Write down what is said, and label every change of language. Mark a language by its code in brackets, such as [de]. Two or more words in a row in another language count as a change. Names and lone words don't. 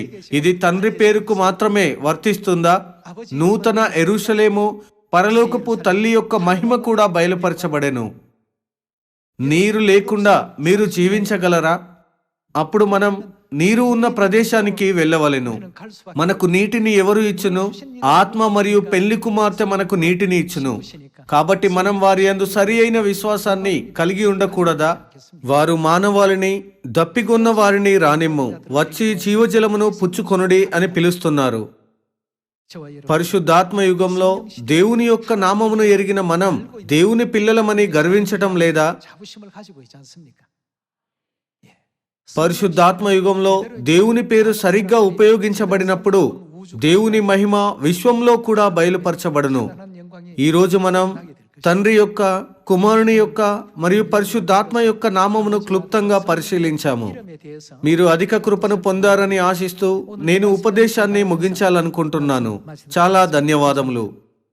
[te] ఇది తండ్రి పేరుకు మాత్రమే వర్తిస్తుందా? నూతన యెరూషలేము పరలోకపు తల్లి యొక్క మహిమ కూడా బయలుపరచబడెను. నీరు లేకుండా మీరు జీవించగలరా? అప్పుడు మనం నీరు ఉన్న ప్రదేశానికి వెళ్ళవలెను. [ko] 갈 수밖에 [te] మనకు నీటిని ఎవరు ఇచ్చును? ఆత్మ మరియు పెళ్లి కుమార్తె మనకు నీటిని ఇచ్చును. కాబట్టి మనం వారి యందు సరి అయిన విశ్వాసాన్ని కలిగి ఉండకూడదా? వారు మానవాళిని దప్పిగొన్న వారిని రానిమ్ము, వచ్చి జీవజలమును పుచ్చుకొనుడి అని పిలుస్తున్నారు. [ko] 저와 여러분 [te] పరిశుద్ధాత్మ యుగంలో దేవుని యొక్క నామమును ఎరిగిన మనం దేవుని పిల్లలమని గర్వించటం లేదా? [ko] 자부심을 가지고 있지 않습니까? [te] పరిశుద్ధాత్మ యుగంలో దేవుని పేరు సరిగ్గా ఉపయోగించబడినప్పుడు దేవుని మహిమ విశ్వంలో కూడా బయలుపరచబడును. [ko] 하나님 영광이 [te] ఈ రోజు మనం తండ్రి యొక్క, కుమారుని యొక్క మరియు పరిశుద్ధాత్మ యొక్క నామమును క్లుప్తంగా పరిశీలించాము. [ko] 이름에 대해서 [te] మీరు అధిక కృపను పొందారని ఆశిస్తూ నేను ఉపదేశాన్ని ముగించాలనుకుంటున్నాను. చాలా ధన్యవాదములు.